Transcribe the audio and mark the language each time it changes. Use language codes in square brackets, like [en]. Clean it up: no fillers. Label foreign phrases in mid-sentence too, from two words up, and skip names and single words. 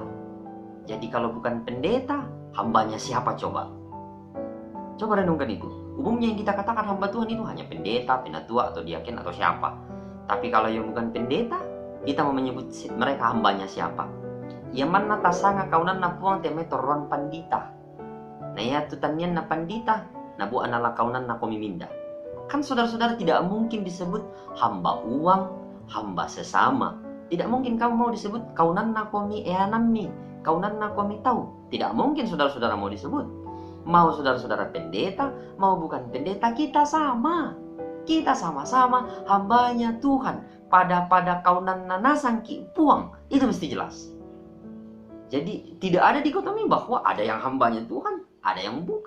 [id] Jadi kalau bukan pendeta, hambanya siapa coba? Coba renungkan itu. Umumnya yang kita katakan hamba Tuhan itu hanya pendeta, penatua, atau diaken, atau siapa. Tapi kalau yang bukan pendeta, kita mau menyebut mereka hambanya siapa? [sda] Yang mana tasanga kaunan na puang temetor ron pandita. Naya tutanian na pandita, nabu anala kaunan na komiminda. [id] Kan saudara-saudara tidak mungkin disebut hamba uang, hamba sesama. Tidak mungkin kamu mau disebut [sda] kaunan na komi eanami, kaunan na komi tahu. [id] Tidak mungkin saudara-saudara mau disebut. Mau saudara-saudara pendeta, mau bukan pendeta, kita sama. Kita sama-sama hambanya Tuhan. [sda] Pada kau nanasang ki puang. [id] Itu mesti jelas. Jadi tidak ada dikotomi bahwa ada yang hambanya Tuhan, ada yang bukan.